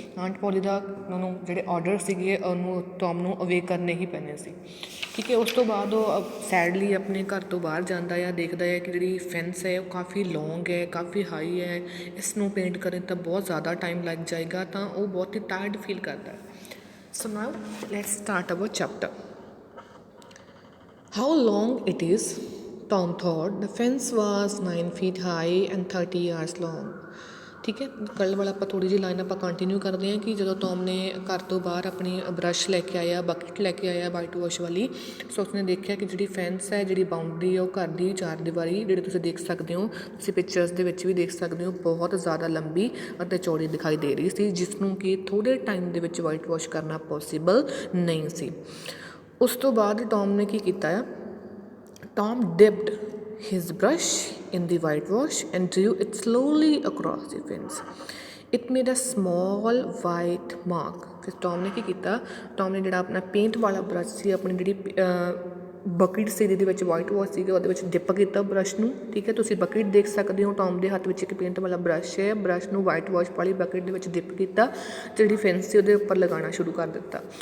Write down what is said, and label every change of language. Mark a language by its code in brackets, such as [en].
[pa] Aunt ਪੋਲੀ ਦਾ ਉਹਨੂੰ ਜਿਹੜੇ order ਸੀਗੇ ਉਹਨੂੰ ਟੌਮ ਨੂੰ ਅਵੇ ਕਰਨੇ ਹੀ ਪੈਣੇ ਸੀ. ਠੀਕ ਹੈ, ਉਸ ਤੋਂ ਬਾਅਦ ਉਹ ਸੈਡਲੀ ਆਪਣੇ ਘਰ ਤੋਂ ਬਾਹਰ ਜਾਂਦਾ ਆ, ਦੇਖਦਾ ਹੈ ਕਿ ਜਿਹੜੀ ਫੈਂਸ ਹੈ ਉਹ ਕਾਫੀ ਲੌਂਗ ਹੈ, ਕਾਫੀ ਹਾਈ ਹੈ, ਇਸ ਨੂੰ ਪੇਂਟ ਕਰਨ ਤਾਂ ਬਹੁਤ ਜ਼ਿਆਦਾ ਟਾਈਮ ਲੱਗ ਜਾਏਗਾ, ਤਾਂ ਉਹ ਬਹੁਤ ਹੀ ਟਾਇਰਡ ਫੀਲ ਕਰਦਾ. [en] So now let's start our chapter. How long it is, Tom thought. The fence was 9 feet high and 30 yards long. [pa] ਠੀਕ ਹੈ, ਕੱਲ੍ਹ ਵਾਲਾ ਆਪਾਂ ਥੋੜ੍ਹੀ ਜਿਹੀ ਲਾਈਨ ਆਪਾਂ ਕੰਟੀਨਿਊ ਕਰਦੇ ਹਾਂ ਕਿ ਜਦੋਂ ਟੌਮ ਨੇ ਘਰ ਤੋਂ ਬਾਹਰ ਆਪਣੀ ਬਰੱਸ਼ ਲੈ ਕੇ ਆਇਆ, ਬਕਟ ਲੈ ਕੇ ਆਇਆ ਵਾਈਟ ਵਾਸ਼ ਵਾਲੀ, ਸੋ ਉਸਨੇ ਦੇਖਿਆ ਕਿ ਜਿਹੜੀ ਫੈਂਸ ਹੈ, ਜਿਹੜੀ ਬਾਊਂਡਰੀ ਹੈ, ਉਹ ਘਰ ਦੀ ਚਾਰ ਦੀਵਾਰੀ ਜਿਹੜੇ ਤੁਸੀਂ ਦੇਖ ਸਕਦੇ ਹੋ, ਤੁਸੀਂ ਪਿਕਚਰਸ ਦੇ ਵਿੱਚ ਵੀ ਦੇਖ ਸਕਦੇ ਹੋ, ਬਹੁਤ ਜ਼ਿਆਦਾ ਲੰਬੀ ਅਤੇ ਚੌੜੀ ਦਿਖਾਈ ਦੇ ਰਹੀ ਸੀ, ਜਿਸ ਨੂੰ ਕਿ ਥੋੜ੍ਹੇ ਟਾਈਮ ਦੇ ਵਿੱਚ ਵਾਈਟ ਵਾਸ਼ ਕਰਨਾ ਪੋਸੀਬਲ ਨਹੀਂ ਸੀ. ਉਸ ਤੋਂ ਬਾਅਦ ਟੌਮ ਨੇ ਕੀ ਕੀਤਾ ਆ, [en] Tom dipped his brush in the whitewash and drew it slowly across the fence. It made a small white mark. [pa] ਫਿਰ ਟੌਮ ਨੇ ਕੀ ਕੀਤਾ, ਟੌਮ ਨੇ ਜਿਹੜਾ ਆਪਣਾ ਪੇਂਟ ਵਾਲਾ ਬਰੱਸ਼ ਸੀ, ਆਪਣੀ ਜਿਹੜੀ ਬਕਟ ਸੀ ਜਿਹਦੇ ਵਿੱਚ ਵਾਈਟ ਵਾਸ਼ ਸੀਗਾ, ਉਹਦੇ ਵਿੱਚ ਡਿਪ ਕੀਤਾ ਬਰੱਸ਼ ਨੂੰ. ਠੀਕ ਹੈ, ਤੁਸੀਂ ਬਕਟ ਦੇਖ ਸਕਦੇ ਹੋ, ਟੌਮ ਦੇ ਹੱਥ ਵਿੱਚ ਇੱਕ ਪੇਂਟ ਵਾਲਾ ਬਰੱਸ਼ ਹੈ. ਬਰੱਸ਼ ਨੂੰ ਵਾਈਟ ਵਾਸ਼ ਵਾਲੀ ਬਕਟ ਦੇ ਵਿੱਚ ਡਿਪ ਕੀਤਾ, ਜਿਹੜੀ ਫੈਂਸ ਸੀ ਉਹਦੇ ਉੱਪਰ ਲਗਾਉਣਾ ਸ਼ੁਰੂ ਕਰ ਦਿੱਤਾ.